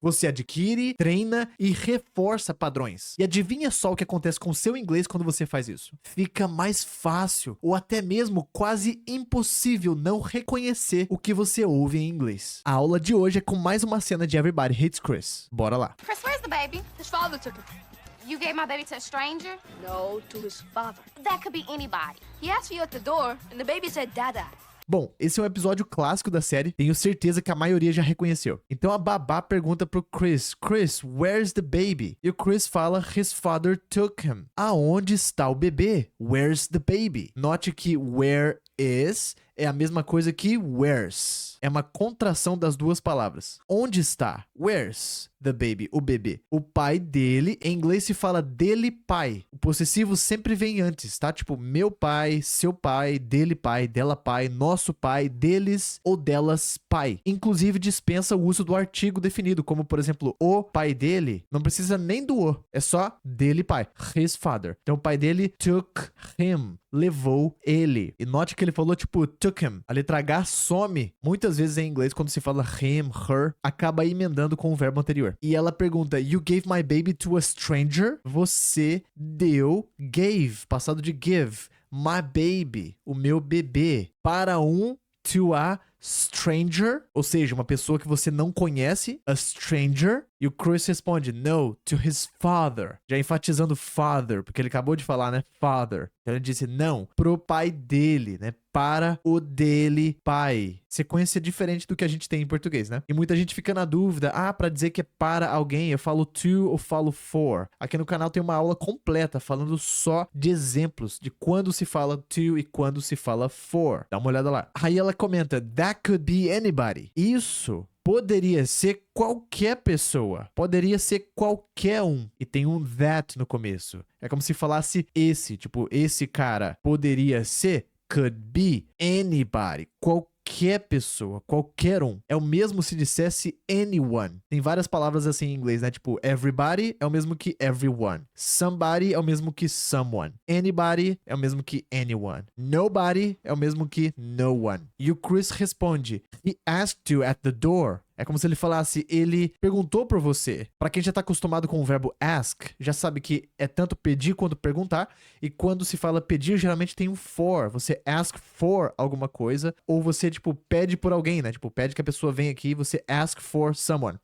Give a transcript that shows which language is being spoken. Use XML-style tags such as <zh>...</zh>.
<pt>Você adquire, treina e reforça padrões. E adivinha só o que acontece com o seu inglês quando você faz isso? Fica mais fácil, ou até mesmo quase impossível não reconhecer o que você ouve em inglês. A aula de hoje é com mais uma cena de Everybody Hates Chris. Bora lá.</pt> <en>Chris, where's the baby? His father took it. You gave my baby to a stranger? No, to his father. That could be anybody. He asked for you at the door, and the baby said, Dada.</en> <pt>Bom, esse é um episódio clássico da série, tenho certeza que a maioria já reconheceu. Então a babá pergunta pro Chris, Chris,</pt> <en>where's the baby?</en> <pt>E o Chris fala,</pt> <en>his father took him.</en> <pt>Aonde está o bebê?</pt> <en>Where's the baby?</en> <pt>Note que where is é a mesma coisa que where's. É uma contração das duas palavras. Onde está?</pt> <en>Where's the baby?</en> <pt>O bebê. O pai dele, em inglês se fala dele pai. O possessivo sempre vem antes, tá? Tipo, meu pai, seu pai, dele pai, dela pai, nosso pai, deles ou delas pai. Inclusive dispensa o uso do artigo definido, como por exemplo, o pai dele. Não precisa nem do o, é só dele pai.</pt> <en>His father.</en> <pt>Então o pai dele</pt> <en>took him.</en> <pt>Levou ele. E note que ele falou tipo</pt> <en>took him.</en> <pt>A letra H some. Muitas vezes em inglês, quando se fala him, her, acaba emendando com o verbo anterior. E ela pergunta,</pt> <en>you gave my baby to a stranger?</en> <pt>Você deu, gave, passado de give,</pt> <en>my baby,</en> <pt>o meu bebê, para</pt> <en>to a stranger,</en> <pt>ou seja, uma pessoa que você não conhece, a stranger. E o Chris responde,</pt> <en>no, to his father.</en> <pt>Já enfatizando father, porque ele acabou de falar, né? Father. Então ele disse não, pro pai dele, né? Para o dele pai. Sequência diferente do que a gente tem em português, né? E muita gente fica na dúvida, pra dizer que é para alguém, eu falo to ou falo for. Aqui no canal tem uma aula completa falando só de exemplos de quando se fala to e quando se fala for. Dá uma olhada lá. Aí ela comenta,</pt> <en>that could be anybody.</en> <pt>Isso poderia ser qualquer pessoa. Poderia ser qualquer um. E tem um that no começo. É como se falasse esse. Tipo, esse cara poderia ser,</pt> <en>could be anybody.</en> <pt>Qualquer pessoa, qualquer um. É o mesmo se dissesse anyone. Tem várias palavras assim em inglês, né? Tipo, everybody é o mesmo que everyone. Somebody é o mesmo que someone. Anybody é o mesmo que anyone. Nobody é o mesmo que no one. E o Chris responde,</pt> <en>he asked you at the door.</en> <pt>É como se ele falasse, ele perguntou por você. Para quem já tá acostumado com o verbo ask, já sabe que é tanto pedir quanto perguntar. E quando se fala pedir, geralmente tem um for. Você</pt> <en>ask for</en> <pt>alguma coisa. Ou você, tipo, pede por alguém, né? Tipo, pede que a pessoa venha aqui e você</pt> <en>ask for someone.</en>